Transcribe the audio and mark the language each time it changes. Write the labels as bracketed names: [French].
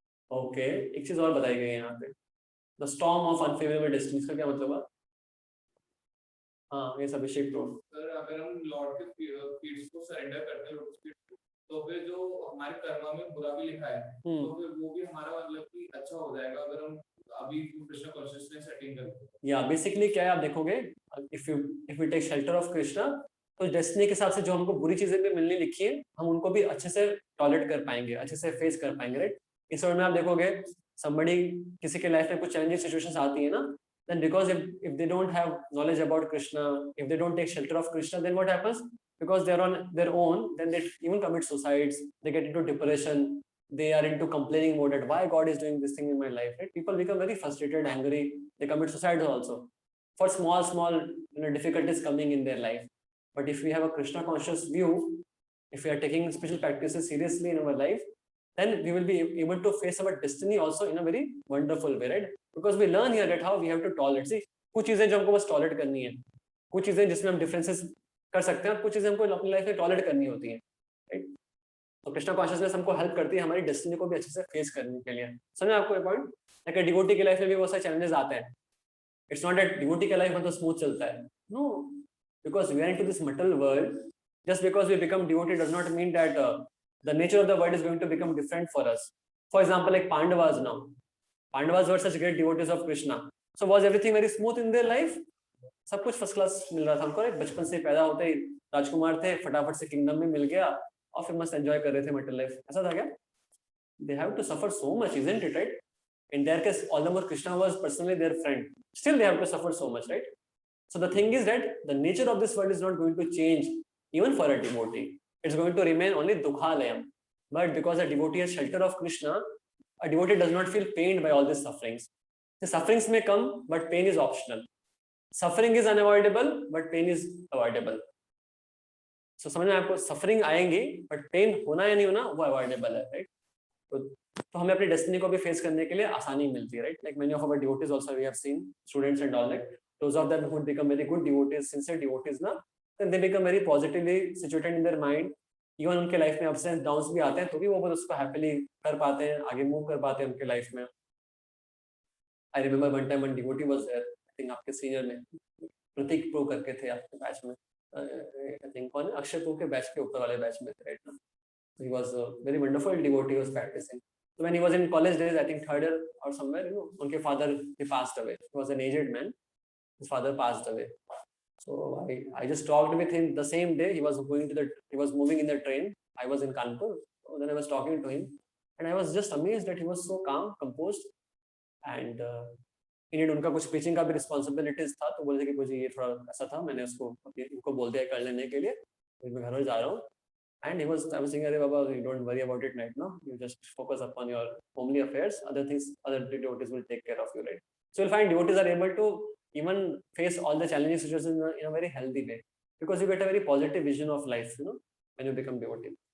[Hindi] Okay, एक चीज और बताई गई है यहाँ पे. [English] The storm of unfavorable destiny, [Hindi] इसका क्या मतलब हुआ? हाँ, ये सब अभिषेक ब्रो. सर अगर हम लॉर्ड के फीड्स को सरेंडर करते हैं लोटस फीड तो फिर जो हमारे कर्मा में बुरा भी लिखा है तो फिर वो भी हमारा मतलब कि अच्छा हो जाएगा अगर हम अभी कृष्ण कॉन्शियसनेस सेटिंग करें. या बेसिकली क्या है, आप देखोगे, [English] if we take shelter of Krishna, [Hindi] तो डेस्टिनी के हिसाब से जो हमको बुरी चीजें भी मिलने लिखी है, हम उनको भी अच्छे से टॉलरेट कर पाएंगे, अच्छे से फेस कर पाएंगे, राइट? इस वर्ड में आप देखोगे [English] somebody [Hindi] किसी के लाइफ में कुछ चैलेंजिंग सिचुएशंस आती है ना, [English] then because if they don't have knowledge about Krishna, if they don't take shelter of Krishna, then what happens? Because they are on their own, then they even commit suicides, they get into depression, they are into complaining mode at why God is doing this thing in my life, right? People become very frustrated, angry, they commit suicide also for small difficulties coming in their life. But if we have a Krishna conscious view, if we are taking spiritual practices seriously in our life, then we will be able to face our destiny also in a very wonderful way, right? Because we learn here that how we have to tolerate. [Hindi] See, कुछ चीजें जो हमको बस tolerate करनी है, कुछ चीजें जिसमें हम डिफरेंसेस कर सकते हैं, कुछ चीजें हमको अपनी लाइफ में टॉलरेट करनी होती हैं, राइट? तो कृष्णा कॉन्शियसनेस हमको हेल्प करती है हमारी डेस्टिनी को भी अच्छे से फेस करने के लिए. समझे आपको ये पॉइंट? लाइक डिवोटी की लाइफ में भी बहुत सारे चैलेंजेस आते हैं. [English] it's not that [Hindi] डिवोटी की लाइफ में तो स्मूथ चलता है. [English] No, because we are into this material world. Just because we become devotee does not mean that the nature of the world is going to become different for us. For example, like Pandavas now. Pandavas were such great devotees of Krishna. So was everything very smooth in their life? [Hindi] सब कुछ first class मिल रहा था हमको, बचपन से पैदा होते ही राजकुमार थे, फटाफट से किंगडम में मिल गया और फिर मस्त एंजॉय कर रहे थे मटेरियल लाइफ. ऐसा था क्या? [English] They have to suffer so much, isn't it, right? In their case, all the more Krishna was personally their friend. Still they have to suffer so much, right? So the thing is that the nature of this world is not going to change even for a devotee. It's going to remain only dukhalayam. But because a devotee has shelter of Krishna, a devotee does not feel pained by all these sufferings. The sufferings may come, but pain is optional. Suffering is unavoidable, but pain is avoidable. [Hindi] So समझ में आपको, suffering आएंगे, but pain होना या नहीं होना वो avoidable है, right? तो हमें अपनी destiny को भी face करने के लिए आसानी मिलती है, right? [English] Like many of our devotees also we have seen, students and all that. Those of them who become very good devotees, sincere devotees ना, then they become very positively situated in their mind. [Hindi] Even उनके life में ups and downs भी आते हैं तो भी वो बस उसको happily कर पाते हैं, आगे मूव कर पाते हैं उनके लाइफ में. [English] I remember one time one devotee was there. [Hindi] I think आपके सीनियर में प्रतीक प्रो करके थे आपके बैच में. I think कौन है, अक्षय प्रो के बैच के ऊपर वाले बैच में थे, right now. [English] He was a very wonderful devotee. He was practicing. So when he was in college days, I think third year or somewhere, you know, उनके father he passed away. He was an aged man. His father passed away. So I just talked with him the same day. He was moving in the train. I was in Kanpur. So then I was talking to him, and I was just amazed that he was so calm, composed, and [Hindi] इन्हें उनका कुछ preaching का भी responsibilities था. तो बोलते कि मुझे ये थोड़ा ऐसा था, मैंने उसको इनको बोल दिया कर लेने के लिए. मैं घर जा रहा हूँ. [English] And I was saying, "Arey Baba, you don't worry about it right now. You just focus upon your homely affairs. Other things, other devotees will take care of you, right?" So you'll find devotees are able to even face all the challenging situations in a very healthy way, because you get a very positive vision of life, you know, when you become devotee.